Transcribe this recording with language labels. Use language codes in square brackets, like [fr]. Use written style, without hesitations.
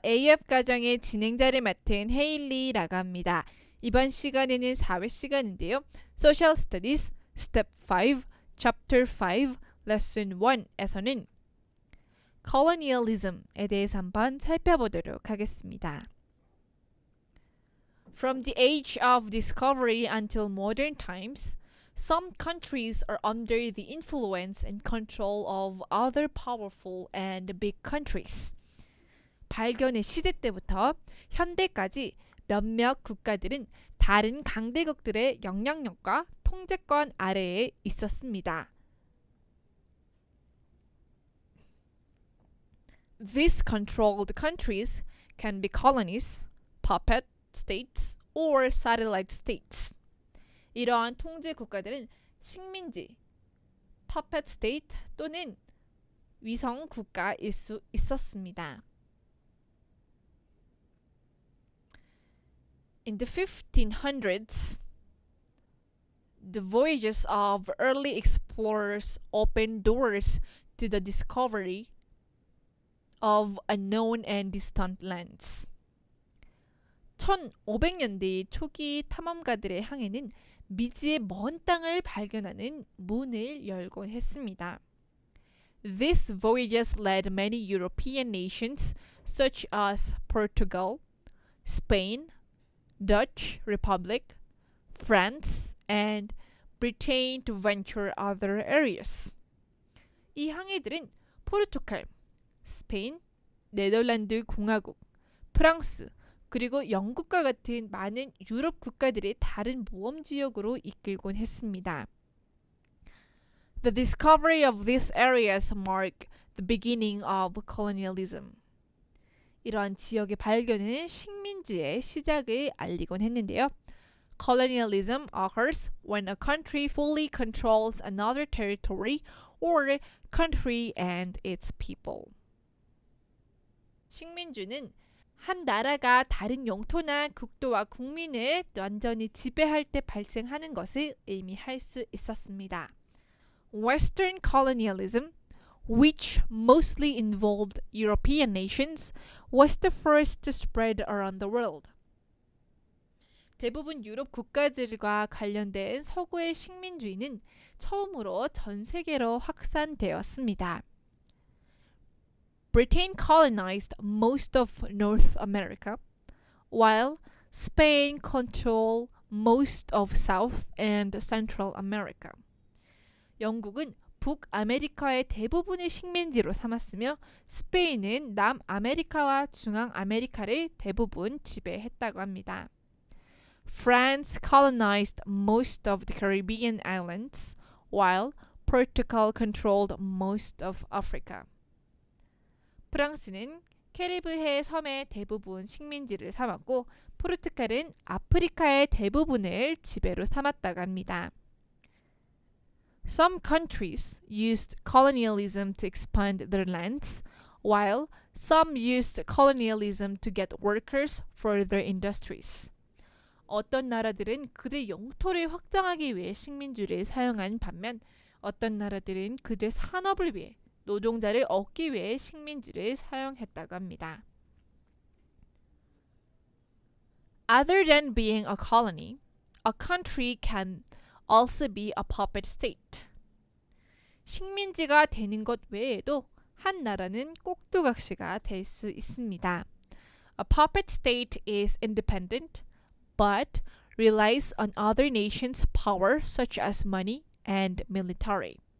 [ko] AF 과정의 진행자를 맡은 헤일리라고 합니다. 이번 시간에는 4회 시간인데요. Social Studies Step 5, Chapter 5, Lesson 1에서는 Colonialism에 대해서 한번 살펴보도록 하겠습니다. [en] From the age of discovery until modern times, some countries are under the influence and control of other powerful and big countries. [ko] 발견의 시대 때부터 현대까지 몇몇 국가들은 다른 강대국들의 영향력과 통제권 아래에 있었습니다. [en] These controlled countries can be colonies, puppet states, or satellite states. [ko] 이러한 통제 국가들은 식민지, puppet state 또는 위성 국가일 수 있었습니다. [en] In the 1500s, the voyages of early explorers opened doors to the discovery of unknown and distant lands. [ko] 1500년대 초기 탐험가들의 항해는 미지의 먼 땅을 발견하는 문을 열곤 했습니다. [en] These voyages led many European nations such as Portugal, Spain, Dutch Republic, France, and Britain to venture other areas. [ko] 이 항해들은 포르투갈, 스페인, 네덜란드 공화국, 프랑스, 그리고 영국과 같은 많은 유럽 국가들의 다른 모험 지역으로 이끌곤 했습니다. [en] The discovery of these areas marked the beginning of colonialism. [ko] 이러한 지역의 발견은 식민지의 시작을 알리곤 했는데요. [en] Colonialism occurs when a country fully controls another territory or country and its people. [ko] 식민주는 한 나라가 다른 영토나 국도와 국민을 완전히 지배할 때 발생하는 것을 의미할 수 있었습니다. [en] Western colonialism, which mostly involved European nations, was the first to spread around the world. [ko] 대부분 유럽 국가들과 관련된 서구의 식민주의는 처음으로 전 세계로 확산되었습니다. [en] Britain colonized most of North America, while Spain controlled most of South and Central America. [ko] 영국은 북아메리카의 대부분의 식민지로 삼았으며 스페인은 남아메리카와 중앙아메리카를 대부분 지배했다고 합니다. [en] France colonized most of the Caribbean islands, while Portugal controlled most of Africa. [ko] 프랑스는 캐리브해 섬의 대부분 식민지를 삼았고 포르투갈은 아프리카의 대부분을 지배로 삼았다고 합니다. [en] Some countries used colonialism to expand their lands, while some used colonialism to get workers for their industries. [ko] 어떤 나라들은 그들 영토를 확장하기 위해 식민주를 사용한 반면 어떤 나라들은 그들 산업을 위해 노동자를 얻기 위해 식민지를 사용했다고 합니다. [en] Other than being a colony, a country can also be a puppet state. [ko] 식민지가 되는 것 외에도 한 나라는 꼭두각시가 될 수 있습니다. [en] A puppet state is independent, but relies on other nations' power such as money and military.